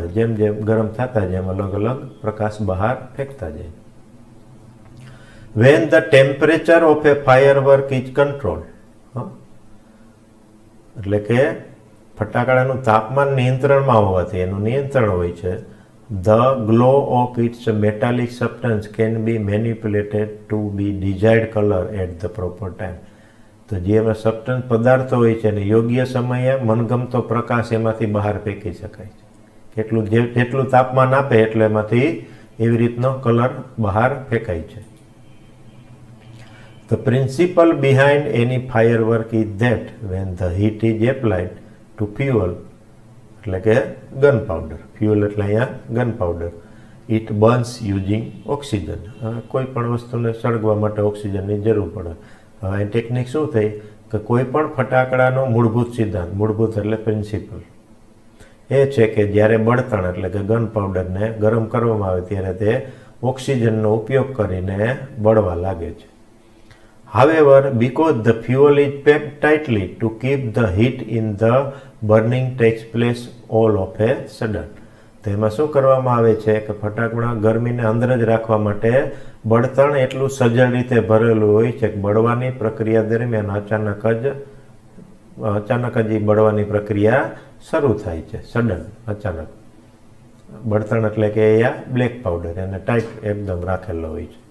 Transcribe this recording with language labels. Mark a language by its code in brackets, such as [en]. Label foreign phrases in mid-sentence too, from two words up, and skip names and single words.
[gu] જેમ જેમ ગરમ થતા જેમ અલગ અલગ પ્રકાશ બહાર ફેંકતા જાય. [en] When the temperature of a firework is control. [gu] એટલે કે ફટાકડાનું તાપમાન નિયંત્રણમાં હોવાથી એનું નિયંત્રણ હોય છે. [en] The glow of its metallic substance can be manipulated to be desired color at the proper time. [gu] તો જે સબસ્ટન્સ પદાર્થો હોય છે એને યોગ્ય સમયે મનગમતો પ્રકાશ એમાંથી બહાર ફેંકી શકાય છે. જેટલું તાપમાન આપે એટલે એમાંથી એવી રીતનો કલર બહાર ફેંકાય છે. [en] The principle behind any firework is that when the heat is applied to fuel, [gu] એટલે કે [en] gun powder, fuel [gu] એટલે અહીંયા [en] gun powder, it burns using oxygen. [gu] કોઈ પણ વસ્તુને સળગવા માટે ઓક્સિજનની જરૂર પડે. હવે ટેકનિક શું થઈ કે કોઈ પણ ફટાકડાનો મૂળભૂત સિદ્ધાંત, મૂળભૂત એટલે પ્રિન્સિપલ એ છે કે જ્યારે બળતણ એટલે કે ગન પાવડરને ગરમ કરવામાં આવે ત્યારે તે ઓક્સિજનનો ઉપયોગ કરીને બળવા લાગે છે. [en] However, because the fuel is packed tightly to keep the heat in the burning takes place all of a sudden. [gu] તો એમાં શું કરવામાં આવે છે કે ફટાકડા ગરમીને અંદર જ રાખવા માટે બળતણ એટલું સજ્જડ રીતે ભરેલું હોય છે કે બળવાની પ્રક્રિયા દરમિયાન અચાનક જ અચાનક જ બળવાની પ્રક્રિયા શરૂ થાય છે, સડન, અચાનક. બળતણ એટલે કે એ [en] black powder [gu] એને ટાઈટ એકદમ રાખેલો હોય છે.